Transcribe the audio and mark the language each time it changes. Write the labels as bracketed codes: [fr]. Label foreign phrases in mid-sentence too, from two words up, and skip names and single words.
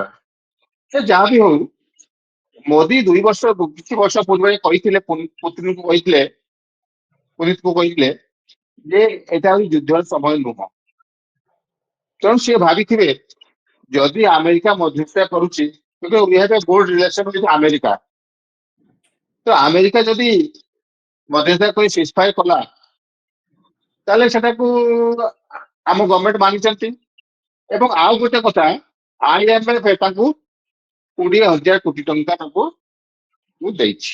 [or] ସେ ଯାହା ବି ହଉ, ମୋଦି କିଛି ବର୍ଷ ପୂର୍ବେ କହିଥିଲେ, ପୁତିନକୁ କହିଥିଲେ, ପୁତିନକୁ କହିଥିଲେ ଯେ ଏଇଟା ଆଉ ଯୁଦ୍ଧର ସମୟ ନୁହଁ। ତେଣୁ ସିଏ ଭାବିଥିବେ ଯଦି ଆମେରିକା ମଧ୍ୟସ୍ଥତା କରୁଛି, କିନ୍ତୁ [en] we have a good relation with [or] ଆମେରିକା, ତ ଆମେରିକା ଯଦି ମଧ୍ୟସ୍ଥତା କରି ସିଜଫାୟାର କଲା, ତାହେଲେ ସେଟାକୁ ଆମ ଗଭର୍ଣ୍ଣମେଣ୍ଟ ମାନିଛନ୍ତି। ଏବଂ ଆଉ ଗୋଟେ କଥା, IMF ତାଙ୍କୁ 20,000 କୋଟି ଟଙ୍କା ତାଙ୍କୁ ଦେଇଛି।